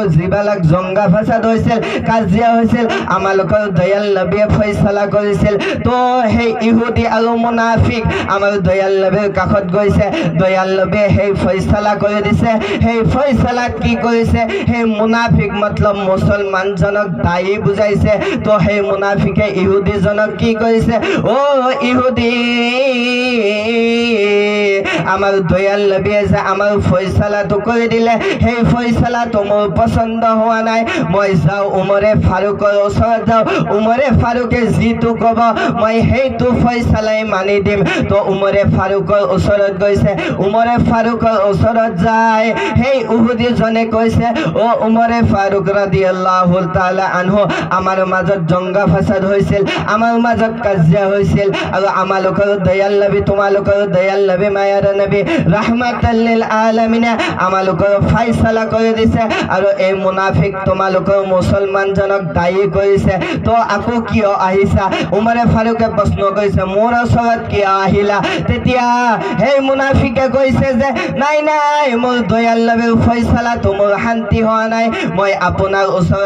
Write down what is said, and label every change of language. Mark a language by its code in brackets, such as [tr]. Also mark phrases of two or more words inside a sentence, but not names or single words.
[as] যিবিলাক জংগা ফাসাদ হৈছিল কাজিয়া হৈছিল আমালোকৰ দয়াল নবীয়ে ফয়সালা কৰিছিল তো সেই ইহুদী আৰু মুনাফিক আমাৰ দয়াল নবীৰ কাষত গৈছে দয়াল নবীয়ে সেই ফয়সালা কৰি দিছে সেই ফয়সালাত কি কৰিছে সেই মুনাফিক মতলব মুছলমানজনক দায়ী বুজাইছে তো সেই মুনাফিকে ইহুদীজনক কি কৰিছে ও ইহুদী আমার দয়াল নবী যে আমার ফয়সালাটো করে দিলে সেই ফয়সালাটো মোৰ পছন্দ হোৱা নাই মই যাওঁ উমৰে ফাৰুকৰ ওচৰত যাওঁ উমৰে ফাৰুকে যিটো ক'ব মই সেইটো ফয়সালাই মানি দিম তো উমৰে ফাৰুকৰ ওচৰত গৈছে উমৰে ফাৰুকৰ ওচৰত যায় সেই উহুদীজনে কৈছে ও উমৰে ফাৰুক [ar] رضي الله تعالى عنه [as] আমাৰ মাজত জংগা ফাসাদ হৈছিল আমাৰ মাজত কাজিয়া হৈছিল আৰু আমালোকৰ দয়াল নবী তোমালোকৰ দয়াল নবী মায়াৰ নবী [ar] رحمة للعالمين [as] আমালোকৰ ফয়সালা কৰি দিছে আৰু এই মুনাফিক তোমালোকৰ মুছলমানজনক দায়ী কৰিছে তো আকৌ কিয় আহিছা উমৰে ফাৰুকে প্ৰশ্ন কৰিছে মোৰ ওচৰত কিয় আহিলা তেতিয়া সেই মুনাফিকে কৈছে যে নাই নাই মোৰ দয়াল নবীৰ ফয়সালাটো মোৰ শান্তি হোৱা নাই মই আপোনাৰ ওচৰত